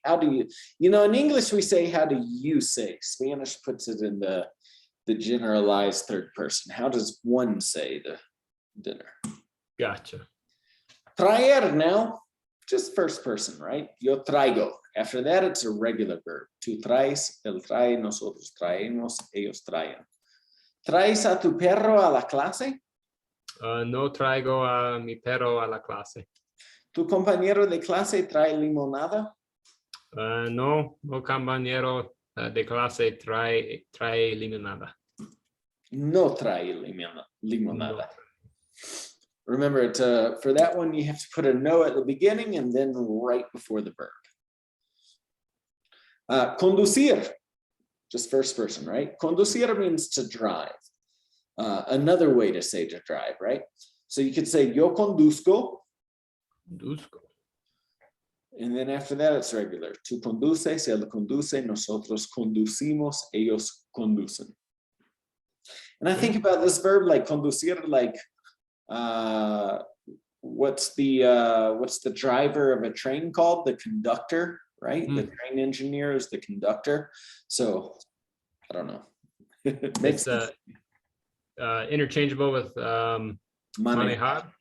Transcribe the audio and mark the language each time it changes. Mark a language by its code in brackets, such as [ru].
[en] How do you, in English we say, how do you say? Spanish puts it in the generalized third person. How does one say the dinner? Gotcha. Traer now, just first person, right? [es] Yo traigo. [en] After that, it's a regular verb. [es] Tú traes, él trae, nosotros traemos, ellos traen. ¿Traes a tu perro a la clase? No traigo a mi perro a la clase. ¿Tu compañero de clase trae limonada? No, compañero de clase trae limonada. No trae limonada. No. [en] Remember, for that one, you have to put a no at the beginning and then right before the verb. Conducir, just first person, right? Conducir means to drive. Another way to say to drive, right? So you could say, [es] yo conduzco. Conduzco. [en] And then after that, it's regular. [es] Tú conduces, él conduce, nosotros conducimos, ellos conducen. [en] And I think about this verb like conducir, like what's the driver of a train called? The conductor, right? The train engineer is the conductor. So I don't know. It's interchangeable with manejar.